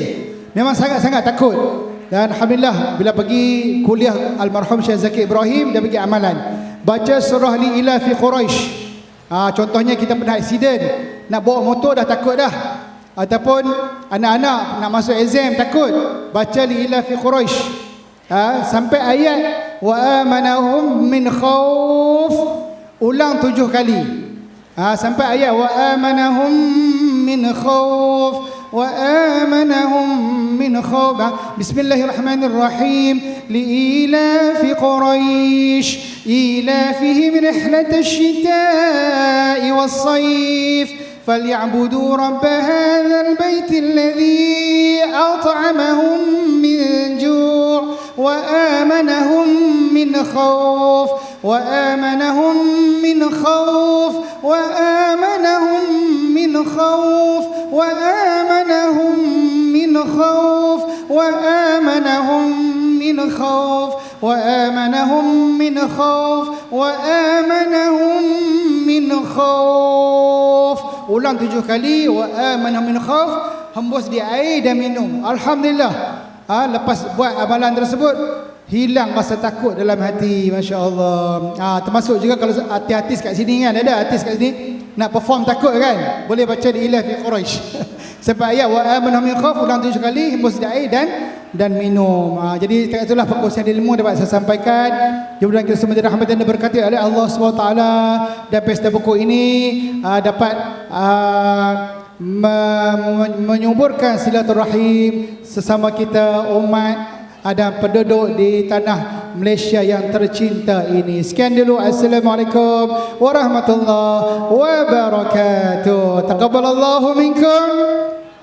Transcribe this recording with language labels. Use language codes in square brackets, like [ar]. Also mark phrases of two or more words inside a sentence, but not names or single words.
[ms] Memang sangat-sangat takut. Dan Alhamdulillah, bila pergi kuliah almarhum Syekh Zakir Ibrahim, dia bagi amalan, baca surah Li Ila Fi Quraisy. Contohnya kita pernah aksiden, nak bawa motor dah takut dah, ataupun anak-anak nak masuk exam takut, baca Li Ila Fi Quraisy sampai ayat [ar] وآمنهم من خوف, [ms] ulang 7 kali sampai ayat [ar] وآمنهم من خوف وآمنهم من خوف. [ms] Bismillahirrahmanirrahim. [ar] لإيلاف قريش إيلافهم رحلة الشتاء والصيف فليعبدوا رب هذا البيت الذي أطعمهم من جوع وآمنهم من خوف وآمنهم من خوف وآمنهم من خوف وآمنهم من خوف وآمنهم من خوف وآمنهم من خوف وآمنهم من خوف. [ms] Ulang 7 kali, [ar] وآمنهم من خوف, [ms] hembus di air dan minum. Alhamdulillah. Lepas buat amalan tersebut, hilang rasa takut dalam hati. [ar] ما شاء الله. [ms] Termasuk juga kalau artis kat sini kan, ada artis kat sini nak perform takut kan, boleh baca di Ila Fi Quraisy sampai ayat [ar] وآمنهم من خوف, [ms] ulang 7 kali, hembus di air dan minum. Jadi itulah perkongsian ilmu dapat saya sampaikan. Mudah-mudahan kita semua dirahmati dan diberkati oleh Allah SWT, dan pesta buku ini dapat menyuburkan silaturahim sesama kita umat dan penduduk di tanah Malaysia yang tercinta ini. Sekian dulu. [ar] السلام عليكم ورحمة الله وبركاته. تقبل الله منكم.